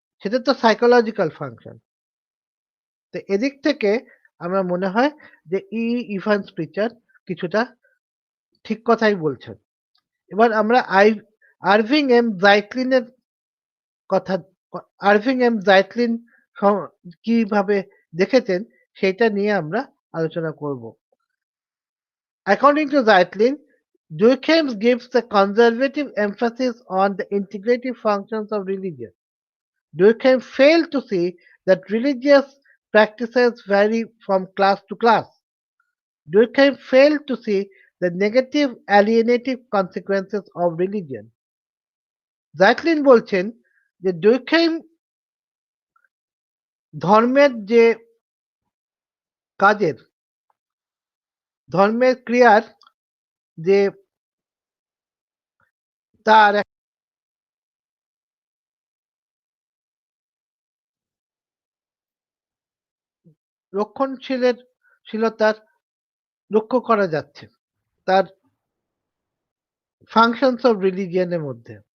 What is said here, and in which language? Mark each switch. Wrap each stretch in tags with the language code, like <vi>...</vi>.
<bn>সেটা তো psychological function. তো এদিক থেকে আমার মনে হয় যে ইভান্স প্রিচার্ড কিছুটা ঠিক কথাই বলছেন। এবার আমরা আরভিং এম জাইটলিনের কথা, আরভিং এম জাইটলিন কিভাবে দেখেছেন সেটা নিয়ে আমরা আলোচনা করব।</bn> <en>According to Zeitlin, Durkheim gives the conservative emphasis on the integrative functions of religion. Durkheim failed to see that religious practices vary from class to class. Durkheim failed to see the negative alienative consequences of religion.</en> <bn>Zeitlin বলছেন যে Durkheim ধর্মের যে কাজের, ধর্মের ক্রিয়ার যে তার রক্ষণশীলতার লক্ষ্য করা যাচ্ছে তার ফাংশনস অফ রিলিজিয়নের মধ্যে।</bn>